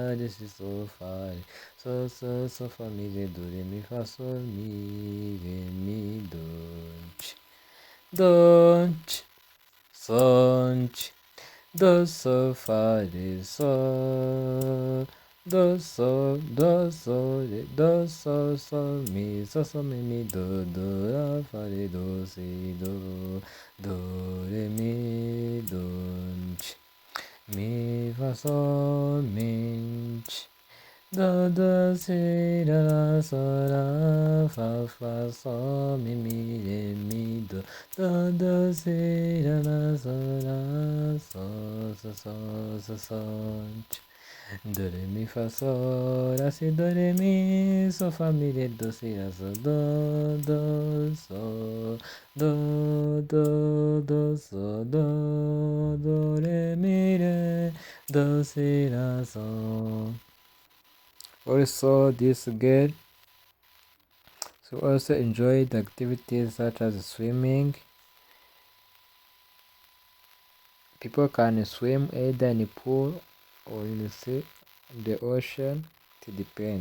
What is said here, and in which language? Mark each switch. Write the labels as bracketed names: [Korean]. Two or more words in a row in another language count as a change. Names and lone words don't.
[English] fa mi mi fa mi fa mi la fa si re mi mi fa mi si la fa mi re mi si la Do re mi fa sol la si do re mi so fa mi re do si la so do do re mi re do si la so. Also, this girl also enjoyed activities such as swimming. People can swim either in a pool or in the sea, the ocean, it depends.